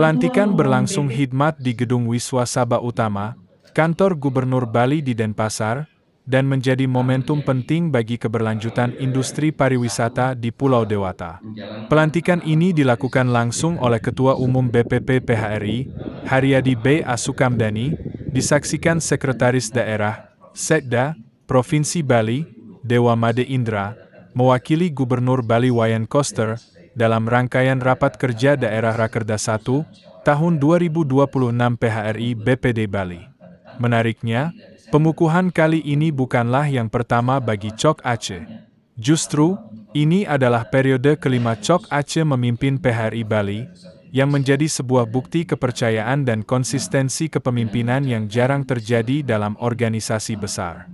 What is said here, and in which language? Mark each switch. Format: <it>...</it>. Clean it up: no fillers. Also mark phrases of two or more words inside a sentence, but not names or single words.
<id>Pelantikan berlangsung khidmat di Gedung Wiswa Sabha Utama, Kantor Gubernur Bali di Denpasar, dan menjadi momentum penting bagi keberlanjutan industri pariwisata di Pulau Dewata. Pelantikan ini dilakukan langsung oleh Ketua Umum BPP PHRI, Haryadi B. A. Sukamdani, disaksikan Sekretaris Daerah, Sekda, Provinsi Bali, Dewa Made Indra, mewakili Gubernur Bali Wayan Koster, dalam rangkaian Rapat Kerja Daerah Rakerda 1, tahun 2026 PHRI BPD Bali. Menariknya, pengukuhan kali ini bukanlah yang pertama bagi Cok Aceh. Justru, ini adalah periode kelima Cok Aceh memimpin PHRI Bali, yang menjadi sebuah bukti kepercayaan dan konsistensi kepemimpinan yang jarang terjadi dalam organisasi besar.</id>